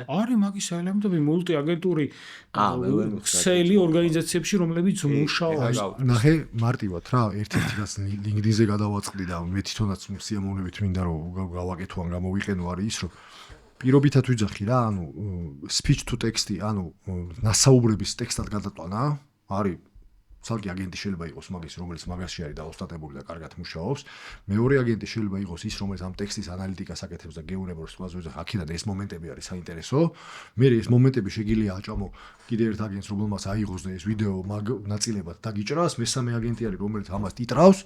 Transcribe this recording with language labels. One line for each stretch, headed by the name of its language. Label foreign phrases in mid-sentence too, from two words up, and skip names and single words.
Georgian: არის მაგის ელემენტები მულტი აგენტური ქსელი ორგანიზაციებში, რომლებიც მუშაობს. ნახე მარტივად რა, ერთ-ერთი რაც LinkedIn-ზე გადავაწყდი და მე თვითონაც სიამოვნებით მინდა რომ გავაკეთო ან გამოვიყენო არის ის რომ პირობითად ვიძახი რა, ანუ
English: speech to text-ი,
Georgian: ანუ ნასაუბრების ტექსტად გადატანა არის ცალკე აგენტი შეიძლება იყოს მაგის, რომელიც მაგაში არის დაოსტატებული და კარგად მუშაობს. მეორე აგენტი შეიძლება იყოს ის, რომელიც ამ ტექსტის ანალიტიკას აკეთებს და გეუბნებს თქვას ვიზახ, აქედან ეს მომენტები არის საინტერესო. მე ეს მომენტები შეგიძლია აჭამო კიდევ ერთ აგენტს, რომელმაც აიღოს და ეს ვიდეო ნაწილებად დაგიჭრას, მესამე აგენტი არის, რომელიც ამას ტიტრავს.